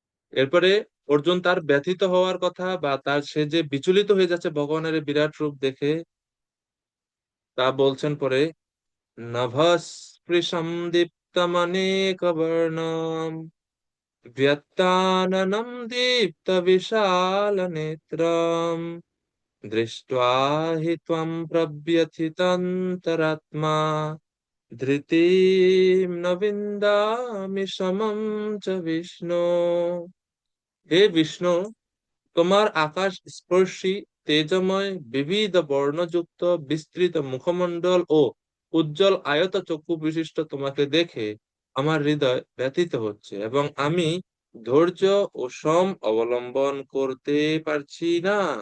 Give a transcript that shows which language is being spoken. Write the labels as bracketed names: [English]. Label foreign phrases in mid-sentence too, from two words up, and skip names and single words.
[Bangla] এরপরে অর্জুন তার ব্যথিত হওয়ার কথা বা তার সে যে বিচলিত হয়ে যাচ্ছে ভগবানের এই বিরাট রূপ দেখে তা বলছেন পরে, [Sanskrit] নভঃস্পৃশং দীপ্তমনেকবর্ণম ব্যত্তাননম দীপ্তবিশালনেত্রম দৃष्ट्वा हि त्वं प्रव्यथितन्तरात्मा ধৃতিম ন বিন্দামি সমম চ বিষ্ণু। [Bangla] হে বিষ্ণু, তোমার আকাশ স্পর্শী তেজময় বিবিধ বর্ণযুক্ত বিস্তৃত মুখমণ্ডল ও উজ্জ্বল আয়ত চক্ষু বিশিষ্ট তোমাকে দেখে আমার হৃদয় ব্যথিত হচ্ছে এবং আমি ধৈর্য ও সম অবলম্বন করতে পারছি না।